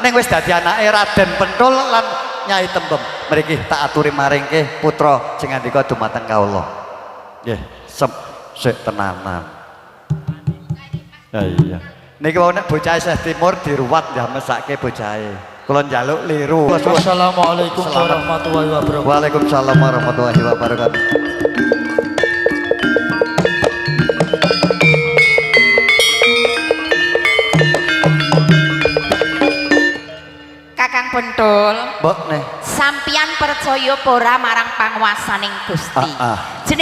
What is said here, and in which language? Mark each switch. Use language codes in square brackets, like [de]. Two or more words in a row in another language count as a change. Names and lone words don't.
[jv] Ning wis dadi anake Raden Pentul lan Nyai Tembem. Mriki tak aturi maringke putra jengandika dumateng kawula. Nggih, sik tenanan. Ya iya. Niki wau nek bocah isih timur diruwat ya mesake bocahe. Kula njaluk liru. [ar] والسلام عليكم ورحمة الله وبركاته. وعليكم السلام ورحمة الله وبركاته. [jv] Kakang Pentul, Mbok neh. sampian percaya apa ora marang panguwasaning Gusti?